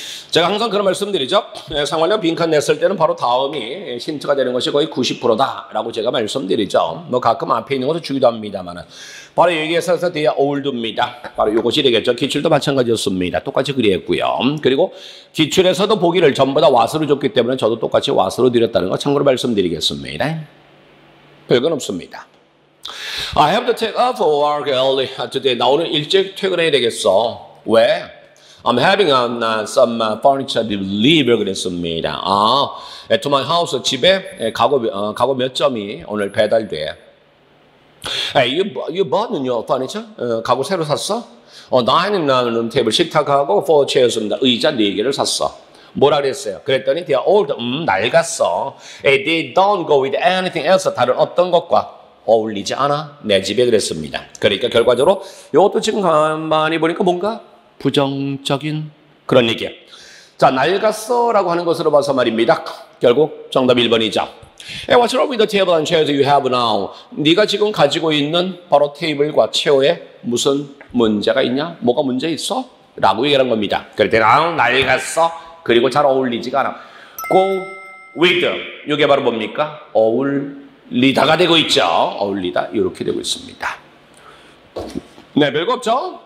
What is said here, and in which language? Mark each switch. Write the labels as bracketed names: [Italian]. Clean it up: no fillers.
[Korean] 제가 항상 그런 말씀드리죠. 생활영어 빈칸 냈을 때는 바로 다음이 힌트가 되는 것이 거의 90%다라고 제가 말씀드리죠. 뭐 가끔 앞에 있는 것도 주기도 합니다만 바로 여기에서 뒤에 old입니다. 바로 이것이 되겠죠. 기출도 마찬가지였습니다. 똑같이 그리했고요. 그리고 기출에서도 보기를 전부 다 what으로 줬기 때문에 저도 똑같이 what으로 드렸다는 거 참고로 말씀드리겠습니다. 별건 없습니다. [English] I have to take off work early today. [Korean] 나 오늘 일찍 퇴근해야 되겠어. 왜? [English] I'm having some furniture delivered [Korean] 그랬습니다. [English] To my house, [Korean] 집에 가구 몇 점이 오늘 배달돼. [English] Hey, you bought new furniture? [Korean] 가구 새로 샀어? 나는 테이블 식탁하고 [English] 4 chairs [Korean] 입니다. 의자 4개를 샀어. 뭐라 그랬어요? 그랬더니 [English] they are old, [Korean] 낡았어. [English] Hey, they don't go with anything else. [Korean] 다른 어떤 것과 어울리지 않아. 내 집에 그랬습니다. 그러니까 결과적으로 이것도 지금 가만히 보니까 뭔가 부정적인 그런 얘기예요. 자, 낡았어 라고 하는 것으로 봐서 말입니다. 결국 정답 1번이죠. [English] Hey, what's wrong with the table and chairs you have now? [Korean] 네가 지금 가지고 있는 바로 테이블과 체어에 무슨 문제가 있냐? 뭐가 문제 있어? 라고 얘기하는 겁니다. 그럴 때는 낡았어. 그리고 잘 어울리지가 않아. [English] Go with. [Korean] 이게 바로 뭡니까? 어울리다가 되고 있죠. 어울리다 이렇게 되고 있습니다. 네, 별거 없죠?